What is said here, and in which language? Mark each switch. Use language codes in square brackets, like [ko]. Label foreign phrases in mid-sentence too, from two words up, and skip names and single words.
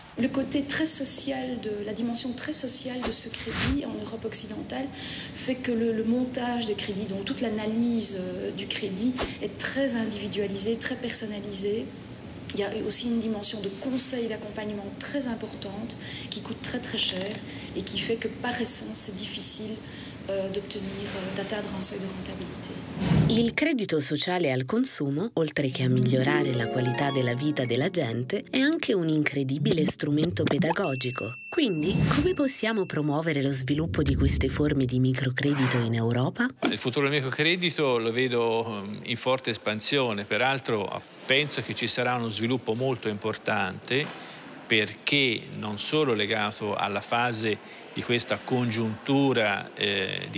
[fr] Le côté très social, la dimension très sociale de ce crédit en Europe occidentale fait que le montage des crédits, donc toute l'analyse du crédit est très individualisée, très personnalisée. Il y a aussi une dimension de conseil et d'accompagnement très importante qui coûte très très cher et qui fait que par essence c'est difficile d'atteindre un seuil de rentabilité. [it] Il credito sociale al consumo, oltre che a migliorare la qualità della vita della gente, è anche un incredibile strumento pedagogico. Quindi, come possiamo promuovere lo sviluppo di queste forme di microcredito in Europa? Il futuro del microcredito lo vedo in forte espansione, peraltro penso che ci sarà uno sviluppo molto importante, perché non solo legato alla fase di questa congiuntura di